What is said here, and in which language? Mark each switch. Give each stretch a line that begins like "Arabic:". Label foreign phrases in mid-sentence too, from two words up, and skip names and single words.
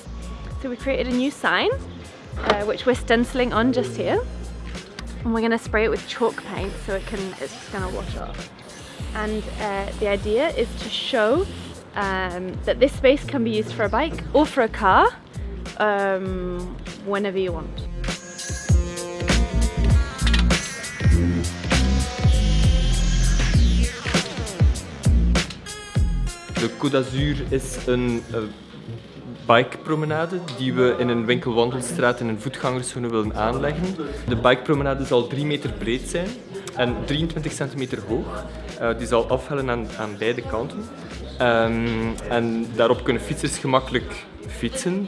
English: So we created a new sign which we're stenciling on just here, and we're going to spray it with chalk paint so it's just going to wash off. And the idea is to show that this space can be used for a bike or for a car whenever you want.
Dutch: De Côte d'Azur is een bikepromenade die we in een winkelwandelstraat in een voetgangerszone willen aanleggen. De bikepromenade zal 3 meter breed zijn en 23 centimeter hoog. Die zal afhellen aan beide kanten. En daarop kunnen fietsers gemakkelijk fietsen.